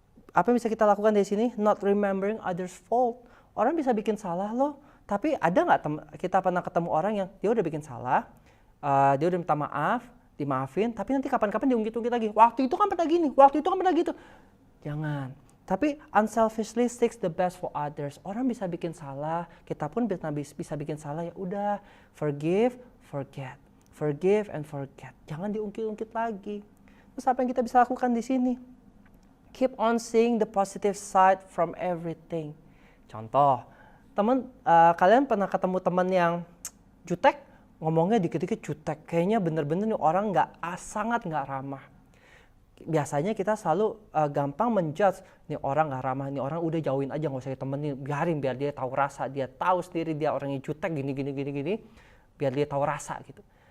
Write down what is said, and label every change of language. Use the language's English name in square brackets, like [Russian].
[Indonesian] Apa yang bisa kita lakukan di sini? [English] Not remembering others' fault. [Indonesian] Orang bisa bikin salah loh. Tapi ada nggak kita pernah ketemu orang yang dia udah bikin salah, dia udah minta maaf, dimaafin, tapi nanti kapan-kapan diungkit-ungkit lagi. Waktu itu kan pernah gini, waktu itu kan pernah gitu. Jangan. [English] Tapi unselfishly seek the best for others. [Indonesian] Orang bisa bikin salah, kita pun bisa bikin salah, ya udah, [English] forgive, forget. Forgive and forget. [Indonesian] Jangan diungkit-ungkit lagi. Terus apa yang kita bisa lakukan di sini? [English] Keep on seeing the positive side from everything. [Indonesian] Contoh, kalian pernah ketemu teman yang jutek? Ngomongnya dikit-dikit jutek, kayaknya bener-bener nih orang sangat nggak ramah. Biasanya kita selalu gampang menjudge, nih orang nggak ramah, nih orang udah jauhin aja, nggak usah ditemenin, biarin biar dia tahu rasa, dia tahu sendiri dia orangnya jutek gini, biar dia tahu rasa gitu.